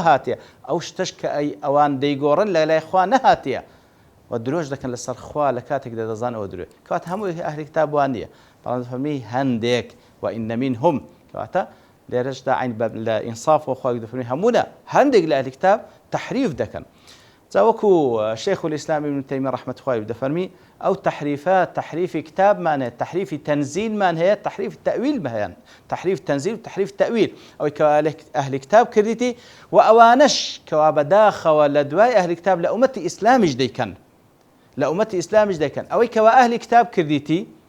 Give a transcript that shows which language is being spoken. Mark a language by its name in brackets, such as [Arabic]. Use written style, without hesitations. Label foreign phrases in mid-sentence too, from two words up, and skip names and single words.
[Central Kurdish] هاتیە ئەو شتەش کە ئەوان دەیگۆڕن لە لای خوا نەهاتیە و درۆژ دەکەن لەسەر خوا لە کاتێکدا دەزان ئەوە درێ کەواتە هەموو ئەهلی کتاب وان نییە بەڵام دەفەرمی هەندێک [Arabic] وئین منهم [Central Kurdish] کەواتە لێرەشدا عین لە ئینساف و خوا دەفەرمی هەموونە هەندێک لە ئەهلی کتاب تحریف دەکەن جا وەکو شیخ الإسلام ابن تیمیە ڕەحمەتو خوای دەفەرمی ئەو تحریفات تحریفی کتابمان هەیە تحریفی تەنزیلمان هەیە تحریفی تەویلمان هەیە تحریف تەنزیل و تحریف تەویل ئەوەی کەوا ئەهلی کتاب کردیتی و ئەوانەش کەوا بەداخەوە لە دوای ئەهلی کتاب لە ئومەتی ئیسلامیش دەیکەن لە ئومەتی ئیسلامیش دەکەن ئەوەی کەوا ئەهلی کتاب کردیتی